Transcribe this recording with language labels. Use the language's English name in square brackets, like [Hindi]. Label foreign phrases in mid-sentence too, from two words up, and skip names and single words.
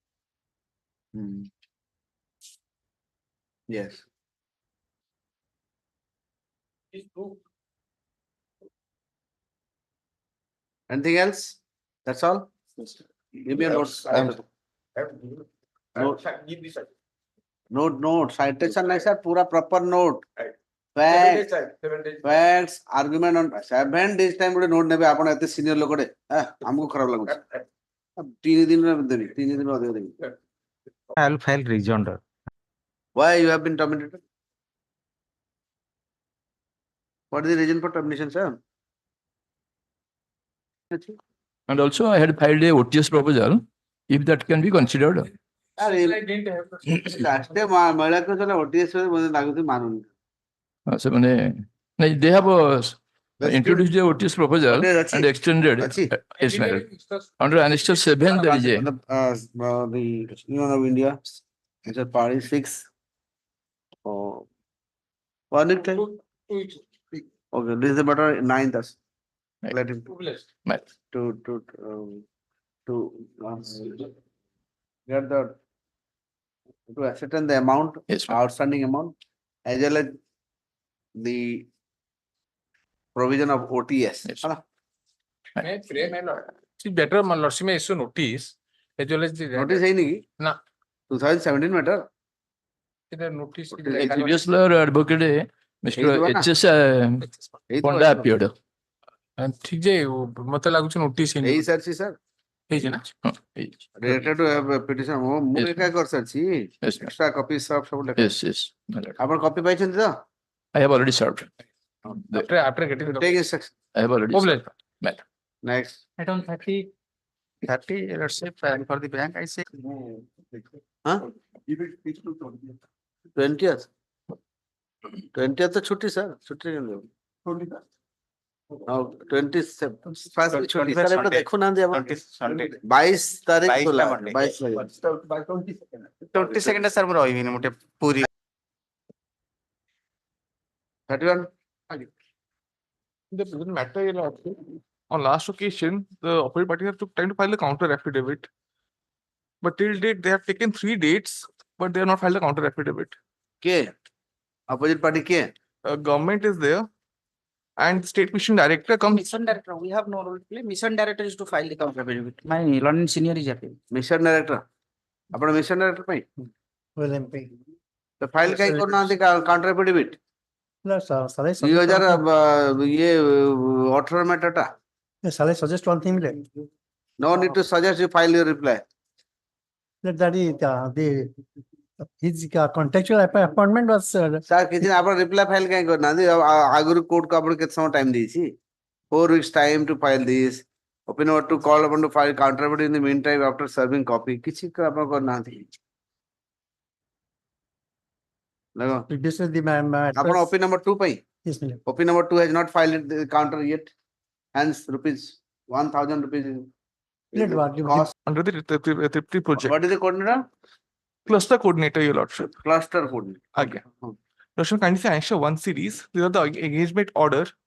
[English] Yes. Anything else? That's all? Give me a note. Note. Citation नहीं sir, पूरा proper note. Facts, argument on 7 days time [Odia] ଗୋଟେ note ନେବେ ଆପଣ ଏତେ senior ଲୋକଟେ ଆମକୁ ଖରାପ ଲାଗୁଛି. 3 ଦିନରେ ଦେବି, 3 ଦିନ ଅଧିକ ଦେବି. [English] I'll file rejoinder. Why you have been terminated? What is the reason for termination, sir? And also I had filed a OTS proposal, if that can be considered. [Odia] ରାଷ୍ଟ୍ରୀୟ ମହିଳା କମିଶନ OTS ମୋତେ ଲାଗୁଛି ମାନୁନି. [English] They have introduced the OTS proposal and extended. Yes, madam. Under Annexure 7, there is a. The Union of India, it's a party 6. One time. Okay, this is the matter 9th. Right. Let him Right. to get the to ascertain the amount, Yes, ma'am. outstanding amount, as well as the provision of OTS. Yes. Hala? May I pray, my lord? See, better, my lordship may issue notice as well as the. [Hindi] Notice है नहीं? Na. [English] 2017 matter. The notice. The previous lawyer advocate, Mr. [Odia] ହେଇଥିବ ନା? [English] H.S. [Odia] ହେଇଥିବ, [English] Ponda [Odia] ହେଇଥିବ। [English] appeared. [Odia] ଠିକ ଯେ ମତେ ଲାଗୁଛି ନୋଟିସ ହେଇ ସାରିଛି sir. ହେଇଛି ନା [English] Related to a petition, [Odia] ମୁଁ [English] Yes, [Odia] ଏକା କରିସାରିଛି। [English] Yes, ma'am. Extra copies [Odia] ସବୁ ଲେଖା। [English] Yes, yes. my lord. [Odia] ଆପଣ copy ପାଇଛନ୍ତି ତ? [English] I have already served. after getting the Take instruction. I have already Obliged. served. My lord. Next. Item 30. 30, let's say, for the bank, I say. Huh? 20th. [Hindi] 20th तो छुट्टी sir. छुट्टी के लिए। Now 21st की छुट्टी सर एक देखो ना दे अब 22 तारीख खुला है 22 तारीख [Odia] 22nd sir ମୁଁ ରହିବିନି ମୁଁ ଟିକେ ପୁରୀ [English] 31 The present matter is also, on last occasion, the opposite party have took time to file a counter affidavit. But till date, they have taken 3 dates, but they have not filed a counter affidavit. [Hindi] के [English] opposite party [Hindi] के [English] Government is there, and state mission director comes. Mission director, we have no role to play. Mission director is to file the counter affidavit. My learning senior is happy. mission director [Odia] ଆପଣ [English] mission director [Odia] ପାଇଁ [English] Well, MP. [Hindi] तो फाइल काहे କରୁନାହାନ୍ତି [English] counter affidavit No, sir, shall I 2018 matter ଟା shall I suggest one thing? no need to suggest you file your reply That is, his contractual appointment was. [Odia] sir କିଛି ଆପଣ [English] reply file [Odia] କାहे କରୁନାହାନ୍ତି ଆଗରୁ court କୁ ଆପଣ କେତେ ସମୟ time ଦେଇଛି [English] 4 weeks time to file this open or to call upon to file counter affidavit in the meantime after serving copy [Odia] କିଛି ଆପଣ କରୁନାହାନ୍ତି ଦେଖ [English] This is the [Odia] ଆପଣ [English] OP number 2 [Odia] ପାଇଁ [English] Yes, ma'am. OP number 2 has not filed the counter yet hence rupees 1000 rupees cost Under the Tripti project. what is the coordinator Cluster coordinator, your lordship. cluster coordinator Again. Lordship, kindly say Annexure 1 series. These are the engagement order.